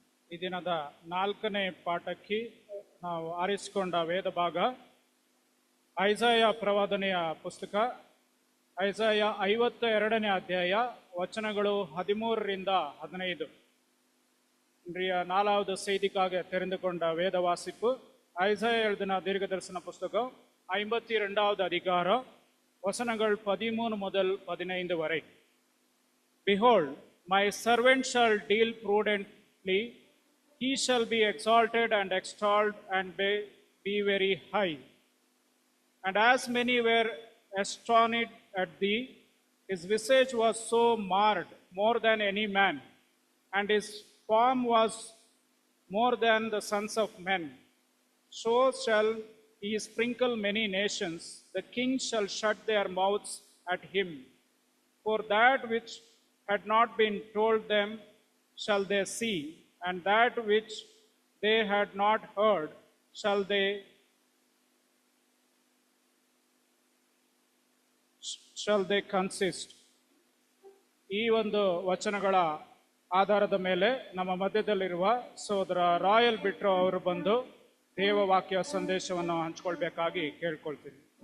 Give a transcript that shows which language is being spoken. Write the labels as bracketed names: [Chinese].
[Kannada] ಈ ದಿನದ 4ನೇ ಪಾಠಕ್ಕೆ ನಾವು ಆರಿಸಿಕೊಂಡ ವೇದ ಭಾಗ ಐಸಾಯ ಪ್ರವಾದನೆಯ ಪುಸ್ತಕ, ಐಸಾಯ 52ನೇ ಅಧ್ಯಾಯ, வசனಗಳು 13ರಿಂದ 15. [Tamil] இன்றைய 4வது செய்திக்காக தெரிந்து கொண்ட வேத வாசிப்பு ஐசாயா எழுதின தீர்க்க தரிசன புஸ்தகம் 52வது அதிகாரம் வசனங்கள் 13 முதல் 15 வரை. [English] Behold, my servant shall deal prudently, he shall be exalted and extolled and be very high. And as many were astonished at thee, his visage was so marred more than any man, and his form was more than the sons of men. So shall he sprinkle many nations, the kings shall shut their mouths at him. For that which had not been told them shall they see, and that which they had not heard shall they consist. [Kannada] ಈ ಒಂದು ವಚನಗಳ ಆಧಾರದ ಮೇಲೆ ನಮ್ಮ ಮಧ್ಯದಲ್ಲಿರುವ ಸಹೋದರ royal ಬಿಟ್ರೋ ಅವರು ಬಂದು ದೇವವಾಕ್ಯ ಸಂದೇಶವನ್ನು ಹಂಚಿಕೊಳ್ಬೇಕಾಗಿ ಕೇಳ್ಕೊಳ್ತೀನಿ.